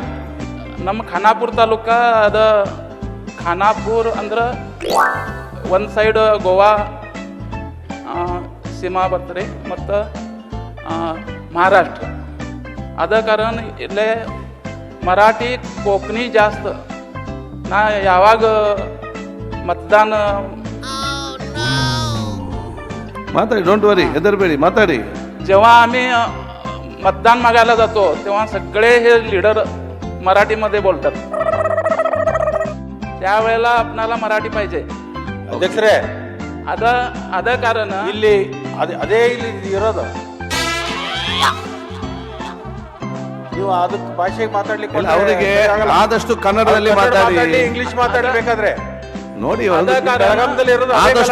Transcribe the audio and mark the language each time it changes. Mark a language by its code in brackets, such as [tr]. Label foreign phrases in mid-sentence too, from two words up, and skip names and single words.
[kn] ನಮ್ಮ ಖಾನಾಪುರ ತಾಲೂಕ ಅದ. ಖಾನಾಪುರ್ ಅಂದ್ರೆ ಒಂದು ಸೈಡ್ ಗೋವಾ ಸೀಮಾ ಬರ್ತದೆ ಮತ್ತು ಮಹಾರಾಷ್ಟ್ರ. ಅದ ಕಾರಣ ಇಲ್ಲೇ ಮರಾಠಿ [mr] कोकणी जास्त. [kn] ನಾ ಯಾವಾಗ मतदान ಮಾತಾಡಿ, [en] don't worry, [kn] ಹೆದರಬೇಡಿ, ಮಾತಾಡಿ. [mr] जेव्हा आम्ही मतदान मागायला जातो तेव्हा सगळे हे लीडर मराठीमध्ये बोलतात. त्यावेळेला आपणाला मराठी पाहिजे. [kn] ಅಧ್ಯಕ್ಷರೇ, ಅದ ಕಾರಣ ಇಲ್ಲಿ ಅದೇ ಇಲ್ಲಿ ಇರೋದು. ನೀವು ಅದಕ್ಕೆ ಭಾಷೆಗೆ ಮಾತಾಡ್ಲಿಕ್ಕೆ ಅವರಿಗೆ ಆದಷ್ಟು ಕನ್ನಡದಲ್ಲಿ ಮಾತಾಡಿ, ಇಂಗ್ಲಿಷ್ ಮಾತಾಡ್ಬೇಕಾದ್ರೆ ನೋಡಿ. ಆದಷ್ಟು